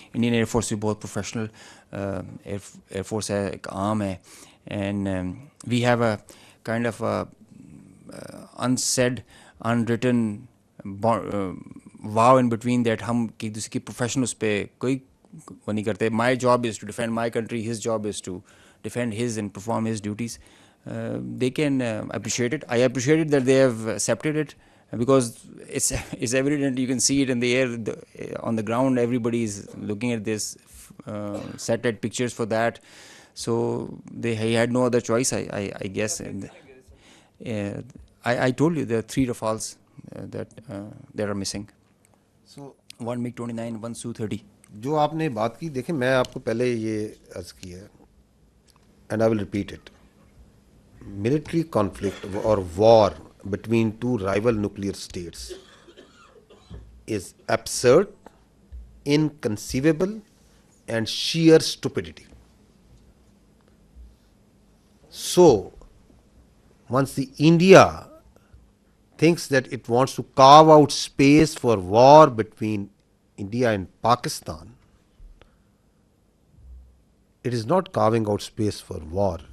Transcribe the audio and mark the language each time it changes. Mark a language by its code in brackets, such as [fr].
[ur] Indian air force भी बहुत professional air force है, एक आर्म है, [en] and we have a kind of unsaid unwritten vow in between that [ur] हम एक दूसरे की प्रोफेशन उस पर कोई वो नहीं करते। [en] My job is to defend my country, his job is to defend his and perform his duties. They can appreciate it. I appreciate it that they have accepted it, because it's evident. You can see it in the air, on the ground. Everybody is looking at this, satellite pictures for that. So he had no other choice, I guess. And I told you there are 3 Rafales that are missing. So one MiG-29, one Su-30. [ur] जो आपने बात की, देखें मैं आपको पहले ये अर्ज किया है, [en] and I will repeat it. Military conflict or war between 2 rival nuclear states is absurd, inconceivable, and sheer stupidity. So, once the India thinks that it wants to carve out space for war between India and Pakistan, it is not carving out space for war.